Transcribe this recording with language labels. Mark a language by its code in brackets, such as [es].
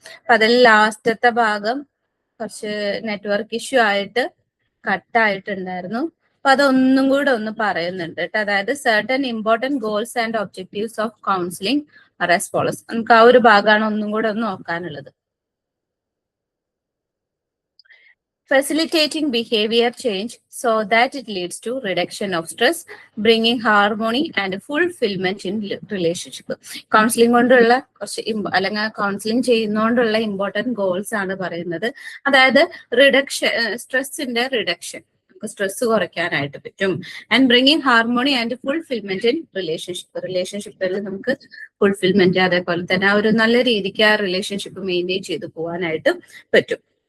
[ml] അപ്പൊ അതിൽ ലാസ്റ്റത്തെ ഭാഗം കുറച്ച് നെറ്റ്വർക്ക് ഇഷ്യൂ ആയിട്ട് കട്ടായിട്ടുണ്ടായിരുന്നു. അപ്പൊ അതൊന്നും കൂടെ ഒന്ന് പറയുന്നുണ്ട് കേട്ടോ. അതായത് [en] Certain important goals and objectives of counselling are as follows. [ml] നമുക്ക് ആ ഒരു ഭാഗമാണ് ഒന്നും കൂടെ ഒന്ന് നോക്കാനുള്ളത്. [en] Facilitating behavior change so that it leads to reduction of stress, bringing harmony and fulfillment in relationship. [ml] Counselling കൊണ്ടുള്ള കുറച്ച് അല്ലെങ്കിൽ കൗൺസിലിംഗ് ചെയ്യുന്നതുകൊണ്ടുള്ള ഇമ്പോർട്ടൻറ്റ് ഗോൾസ് ആണ് പറയുന്നത്. അതായത് സ്ട്രെസ്സിന്റെ റിഡക്ഷൻ, സ്ട്രെസ് കുറയ്ക്കാനായിട്ട് പറ്റും. [en] and bringing harmony and fulfilment in റിലേഷൻഷിപ്പിൽ [ml] നമുക്ക് ഫുൾഫിൽമെന്റ്, അതേപോലെ തന്നെ ആ ഒരു നല്ല രീതിക്ക് ആ റിലേഷൻഷിപ്പ് മെയിൻറ്റെയിൻ ചെയ്ത് പോകാനായിട്ട് പറ്റും.